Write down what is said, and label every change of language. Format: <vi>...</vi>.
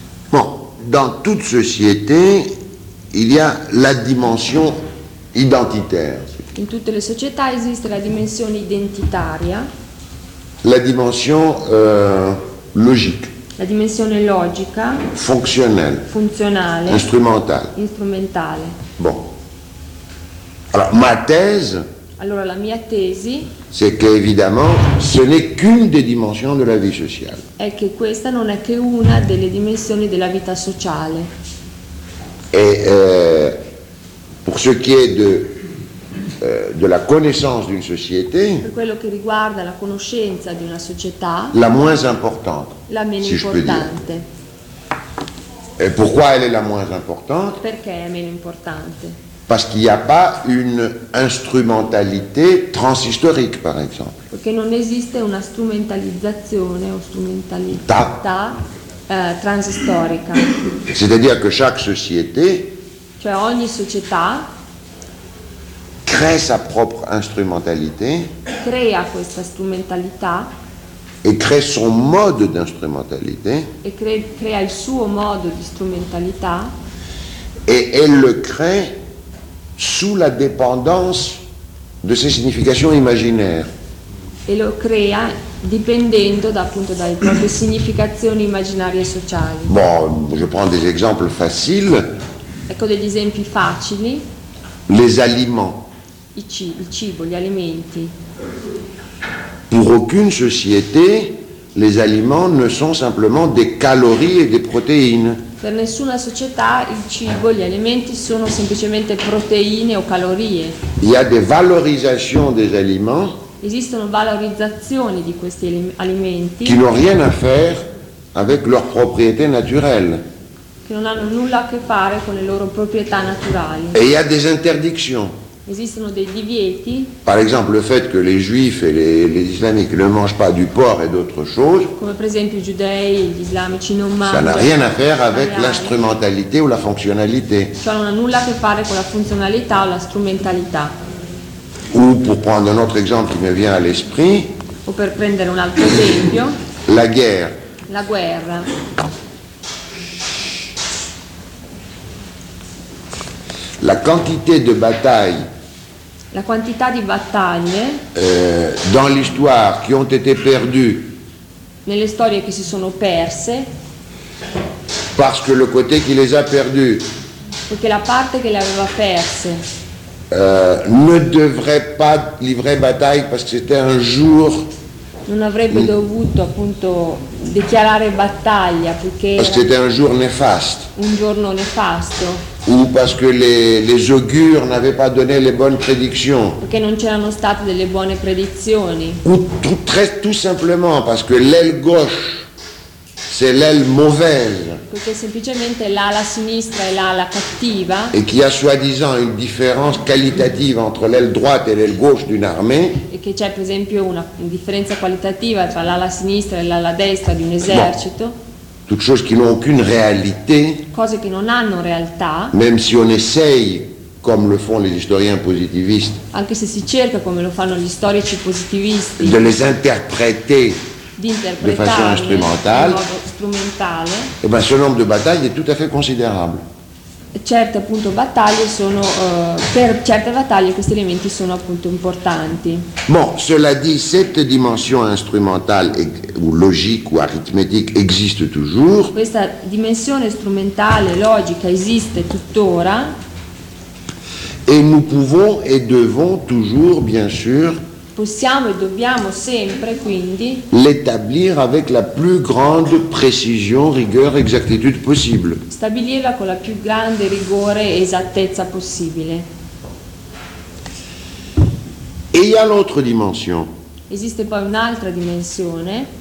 <fr>Bon, dans toute société, il y a la dimension identitaire.</fr> <it>In tutte le società esiste la dimensione identitaria.</it> <fr>La dimension logique.</fr> <it>La dimensione logica.</it> <fr>Fonctionnelle.</fr> <it>Funzionale.</it> <fr>Instrumentale.</fr> <it>Instrumentale.</it> <fr>Bon. Alors, ma thèse.</fr> <it>Allora la mia tesi.</it> <fr>C'est qu'évidemment, ce n'est qu'une des dimensions de la vie sociale.</fr> <it>È che questa non è che una delle dimensioni della vita sociale.</it> <fr>Et pour ce qui est de la connaissance d'une société.</fr> <it>Per quello che riguarda la conoscenza di una società.</it> <fr>La moins importante.</fr> <it>La meno importante.</it> <fr>Et pourquoi elle est la moins importante?</fr> <it>Perché è meno importante?</it> <fr>Parce qu'il n'y a pas une instrumentalité transhistorique, par exemple.</fr> <it>Perché non esiste una strumentalizzazione o strumentalità transistorica.</it> <fr>C'est-à-dire que chaque société.</fr> <it>Cioè ogni società.</it> <fr>Crée sa propre instrumentalité.</fr> <it>Crea questa strumentalità.</it> <fr>Et crée son mode d'instrumentalité.</fr> <it>E crea il suo modo di strumentalità.</it> <fr>Et elle le crée. Sous la dépendance de ses significations imaginaires.</fr> <it>Et lo crea dipendendo da, appunto, dalle proprie significazioni immaginarie sociali.</it> <fr>Bon, je prends des exemples faciles.</fr> <it>Ecco degli esempi facili.</it> <fr>Les aliments.</fr> <it>il cibo, gli alimenti.</it> <fr>Pour aucune société, les aliments ne sont simplement des calories et des protéines.</fr> <it>Per nessuna società il cibo, gli alimenti sono semplicemente proteine o calorie.</it> <fr>Il y a des valorisations des aliments.</fr> <it>Esistono valorizzazioni di questi alimenti.</it> <fr>Qui n'ont rien à faire avec leurs propriétés naturelles.</fr> <it>Che non hanno nulla a che fare con le loro proprietà naturali.</it> <fr>Et il y a des interdictions.</fr> <it>Esistono dei divieti.</it> <fr>Par exemple, le fait que les juifs et les islamiques ne mangent pas du porc et d'autres choses.</fr> <it>Come per esempio i giudei e gli islamici non mangiano.</it> <fr>Ça n'a rien à faire avec l'instrumentalité ou la fonctionnalité.</fr> <it>Ça non ha nulla a che fare con la funzionalità o la strumentalità.</it> <fr>Ou pour prendre un autre exemple qui me vient à l'esprit.</fr> <it>O per prendere un altro esempio.</it> <fr>La guerre.</fr> <it>La guerra.</it> <fr>La quantité de batailles,</fr> <it>la quantità di battaglie,</it> <fr>dans l'histoire qui ont été perdues,</fr> <it>nelle storie che si sono perse,</it> <fr>parce que le côté qui les a perdues,</fr> <it>perché la parte che le aveva perse,</it> <fr>ne devrait pas livrer bataille parce que c'était un jour,</fr> <it>non avrebbe dovuto appunto dichiarare battaglia perché</it> <fr>parce que c'était un jour néfaste,</fr> <it>un giorno nefasto.</it> <fr>Ou parce que les augures n'avaient pas donné les bonnes prédictions.</fr> <it>Perché non c'erano state delle buone predizioni.</it> <fr>Ou tout simplement parce que l'aile gauche, c'est l'aile mauvaise.</fr> <it>Perché semplicemente l'ala sinistra è l'ala cattiva.</it> <fr>Et qu'il y a soi-disant une différence qualitative entre l'aile droite et l'aile gauche d'une armée.</fr> <it>E che c'è per esempio una differenza qualitativa tra l'ala sinistra e l'ala destra di un esercito.</it> <fr>Bon. Toutes choses qui n'ont aucune réalité.</fr> <it>Cose che non hanno realtà.</it> <fr>Même si on essaye, comme le font les historiens positivistes.</fr> <it>Anche se si cerca, come lo fanno gli storici positivisti.</it> <fr>De les interpréter.</fr> <it>D'interpretarle.</it> <fr>De façon instrumentale.</fr> <it>In modo strumentale.</it> <fr>Et ben, ce nombre de batailles est tout à fait considérable.</fr> <it>Certe appunto battaglie sono per certe battaglie questi elementi sono appunto importanti.</it> <fr>Bon, cela dit, cette dimension instrumentale ou logique ou arithmétique existe toujours.</fr> <it>Questa dimensione strumentale logica esiste tuttora.</it> <fr>Et nous pouvons et devons toujours, bien sûr.</fr> <it>Possiamo e dobbiamo sempre quindi</it> <fr>l'établir avec la plus grande précision, rigueur, exactitude possible.</fr> <it>Stabilirla con la più grande rigore e esattezza possibile.</it> <fr>Et il y a l'autre dimension.</fr> <it>Esiste poi un'altra dimensione.</it>